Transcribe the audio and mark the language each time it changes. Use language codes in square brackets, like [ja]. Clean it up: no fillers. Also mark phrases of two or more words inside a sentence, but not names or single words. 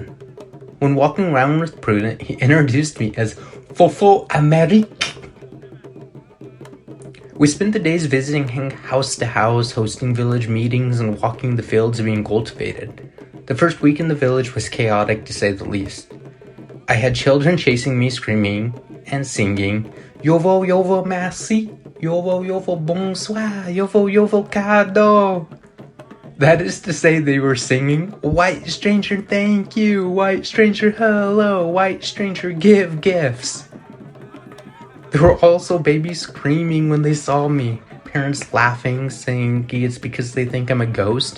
[en] When walking around with Prudent, he introduced me as Fofo Amerique. We spent the days visiting house to house, hosting village meetings, and walking the fields being cultivated. The first week in the village was chaotic, to say the least. I had children chasing me, screaming and singing, [ee] YOVO, YOVO, merci, YOVO, YOVO, bonsoir, YOVO, YOVO, cadeau. [en] That is to say, they were singing, white stranger, thank you, white stranger, hello, white stranger, give gifts. There were also babies screaming when they saw me, parents laughing, saying it's because they think I'm a ghost.